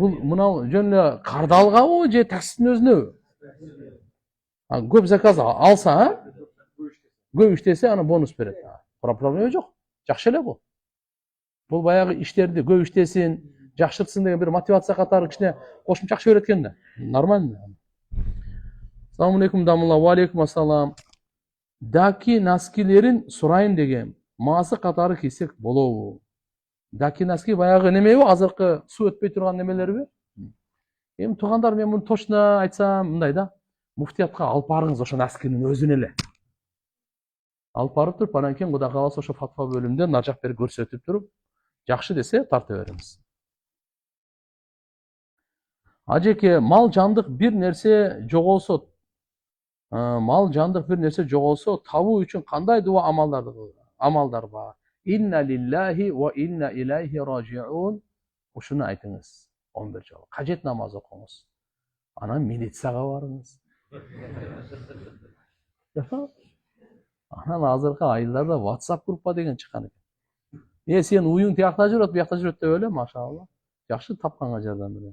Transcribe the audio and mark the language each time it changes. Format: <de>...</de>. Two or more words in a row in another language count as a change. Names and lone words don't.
<ky>Бул мынау жөн эле кардалгабы же таксистин өзүнөбү? Көп заказ алса, көп иштесе аны бонус берет. Проблема жок. Жакшы эле бул. Бул баягы иштерди көп иштесин, жакшыртсын деген бир мотивация катары кичине кошумча акча берет экен да. Нормально.</ky> <ar>السلام عليكم дамулла, وعليكم السلام.</ar> <ky>Даки носкилерин сурайын дегем. Маасы катары кийсек болобу? Даки носки баягы немеби? Азыркы суу өтпөй турган немелерби? Эми туугандар, мен муну точно айтсам мындай да. Муфтиятка алып барыңыз ошо носкинин өзүн эле. Алып барып туруп, анан кийин Кудай кааласа ошо фатва бөлүмүндө нар жак берип көрсөтүп туруп, жакшы десе тарта беребиз. Ажеке, мал жандык бир нерсе жоголсо, табуу үчүн кандай дуа амалдар бар?</ky> <ar>إنا لله وإنا إليه راجعون.</ar> <ky>Ушуну айтыңыз 11 жолу. Кажет намаз окуңуз. Анан милицияга барыңыз. Анан азыркы айылдарда WhatsApp группа деген чыккан экен. Сен уюң тиякта жүрөт, буякта жүрөт деп эле, машалла. Жакшы тапканга жардам берем.</ky>